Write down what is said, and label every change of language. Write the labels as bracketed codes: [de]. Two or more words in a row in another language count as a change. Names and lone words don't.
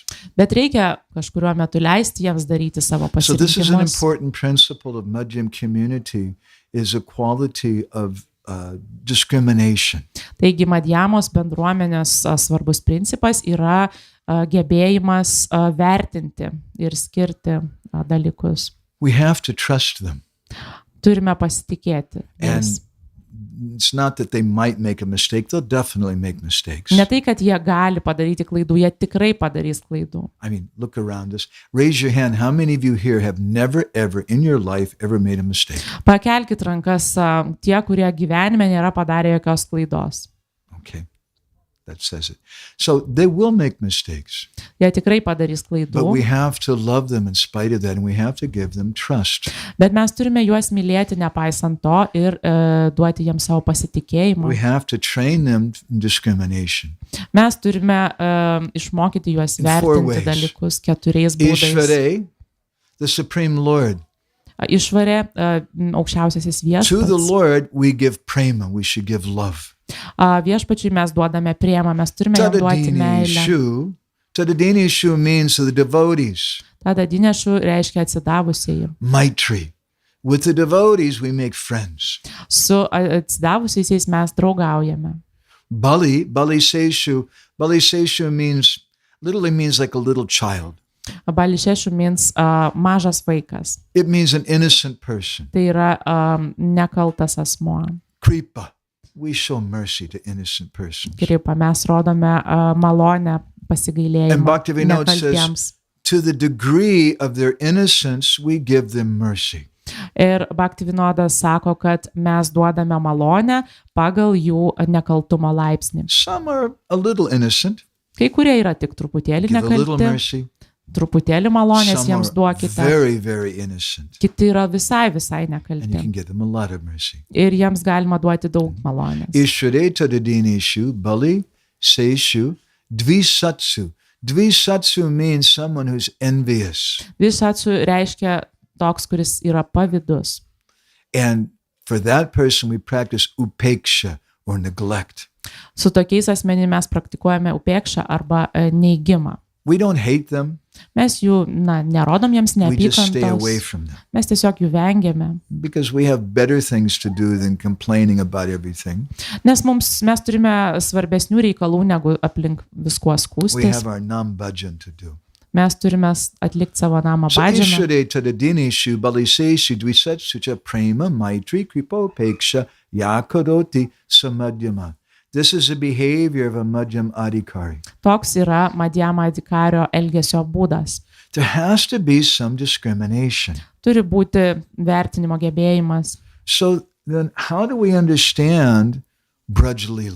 [lt] Bet reikia kažkuriuo metu leisti jiems daryti savo [en] So this is an [lt] pasirinkimus. [en] important principle of Madhyam community, is a quality of discrimination. [lt] Taigi Madhjamos bendruomenės svarbus principas yra gebėjimas vertinti ir skirti dalykus. [en] We have to trust them. [lt] Turime pasitikėti. [en] And [lt] jais. [en] it's not that they might make a mistake. They'll definitely make mistakes. [lt] Ne tai, kad jie gali padaryti klaidų, jie tikrai padarys klaidų. [en] I mean, look around us. Raise your hand. How many of you here have never, ever in your life ever made a mistake? [lt] Pakelkit rankas tie, kurie gyvenime nėra padarę jokios klaidos. [en] Okay. That says it. So they will make mistakes, [lt] Jie tikrai padarys klaidų, [en] but we have to love them in spite of that, and we have to give them trust. [lt] bet mes turime juos mylėti nepaisant to ir duoti jiems savo pasitikėjimą. [en] We have to train them in discrimination. [lt] Mes turime išmokyti juos [en] In 4 ways. [lt] vertinti dalykus 4 būdais. [en] Ishvare, the Supreme Lord. [lt] Išvarė aukščiausiasis [en] To the [lt] viešpats. [en] Lord we give prema, we should give love. [lt] Viešpačiui mes duodame priemą, mes turime jam duoti meilę. [en] Tadadini shu means to the devotees. [lt] Tada dinėšų reiškia atsidavusieji. [en] Maitri. With the devotees we make friends. [lt] Su atsidavusiais mes draugaujame. [en] Bali Seshu means, literally means like a little child. [lt] Bališešu means mažas vaikas. [en] It means an innocent person. [lt] Tai yra nekaltas asmuo. [en] Kripa. We show mercy to innocent persons. [lt] Kripa, mes rodome malonę [en] And [lt] pasigailėjimą [en] Bhaktivinoda says, [lt] nekaltiems. [en] to the degree of their innocence, we give them mercy. [lt] Ir Bhaktivinodas sako, kad mes duodame malonę pagal jų nekaltumo laipsnį. [en] Some are a little innocent. [lt] Kai kurie yra tik truputėlį [en] Give a little [lt] nekalti, [en] mercy. [lt] truputėlį malonės [en] Some [lt] jiems [en] are [lt] duokite. [en] very, very innocent. [lt] Kiti yra visai [en] And you [lt] nekalti. [en] can give them a lot of mercy. [lt] Ir jiems galima duoti daug malonės. [sa] Ishvare tadadinishu, Bali, Seshu, Dvisatsu. [en] Dvisatsu means someone who's envious. [lt] Visatsu reiškia toks, kuris yra pavydus. [en] And for that person, we practice upeksha or neglect. [lt] Su tokiais asmenimis mes praktikuojame upekšą arba neigimą. [en] We don't hate them. [lt] Mes jų, nerodom jiems [en] We just stay away [lt] neapykantos. [en] from them [lt] Mes tiesiog jų vengiame. [en] because we have better things to do than complaining about everything. [lt] Nes mes turime svarbesnių reikalų, negu aplink viskuo [en] We [lt] skūstis. [en] have our [sa] nam bhajan [en] to do. [lt] Mes turime atlikti savo namą [en] So [lt] bhadžaną. [sa] Ishvare tadadineshu baliseshu dvisatsucha prema maitri kripopeksha yakaroti samadhyama. [en] This is the behavior of a Madhyam adhikari. [lt] Toks yra Madhjamų adhikario elgesio būdas. [en] There has to be some discrimination. [lt] Turi būti vertinimo gebėjimas. [en] So then how do we understand Braj Leela?